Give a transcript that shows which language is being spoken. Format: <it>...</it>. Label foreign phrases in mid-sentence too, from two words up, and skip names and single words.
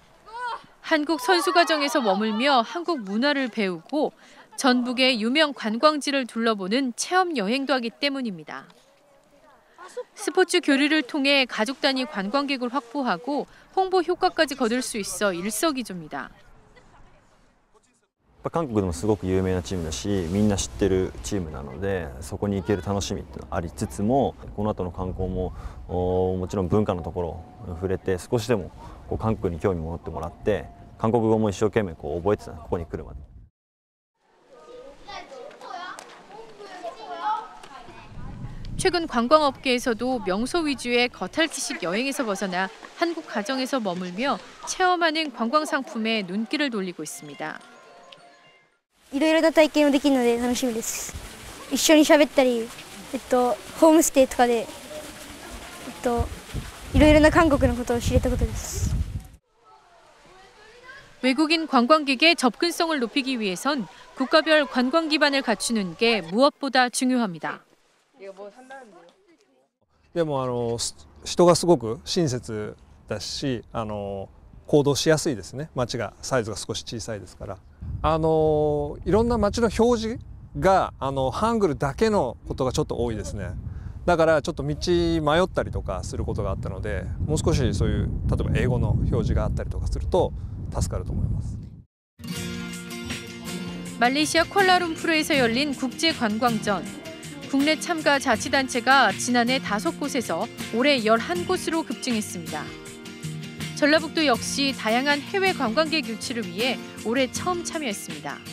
<ko>한국 선수 과정에서 머물며 한국 문화를 배우고 전북의 유명 관광지를 둘러보는 체험 여행도 하기 때문입니다. 스포츠 교류를 통해 가족 단위 관광객을 확보하고 홍보 효과까지 거둘 수 있어 일석이조입니다.</ko> <ja>韓国でもすごく有名なチームだし、みんな知ってるチームなので、そこに行ける楽しみっていうのありつつも、この後の観光ももちろん文化のところ触れて少しでも韓国に興味を持ってもらって、韓国語も一生懸命覚えてたここに来るまで。</ja> <ko>최근 관광업계에서도 명소 위주의 겉핥기식 여행에서 벗어나 한국 가정에서 머물며 체험하는 관광 상품에 눈길을 돌리고 있습니다.</ko> <ja>いろいろな体験をできるので楽しみです。一緒に喋ったり、ホームステイとかで、いろいろな韓国のことを知れたことです。</ja> <ko>외국인 관광객의 접근성을 높이기 위해선 국가별 관광 기반을 갖추는 게 무엇보다 중요합니다.</ko> <ja>でも人がすごく親切だし、行動しやすいですね。街がサイズが少し小さいですから、いろんな街の表示がハングルだけのことがちょっと多いですね。だからちょっと道迷ったりとかすることがあったので、もう少しそういう例えば英語の表示があったりとかすると助かると思います。</ja> <ko>말레이시아 쿠알라룸푸르에서 열린 국제관광전. 국내 참가 자치단체가 지난해 5곳에서 올해 11곳으로 급증했습니다. 전라북도 역시 다양한 해외 관광객 유치를 위해 올해 처음 참여했습니다.</ko>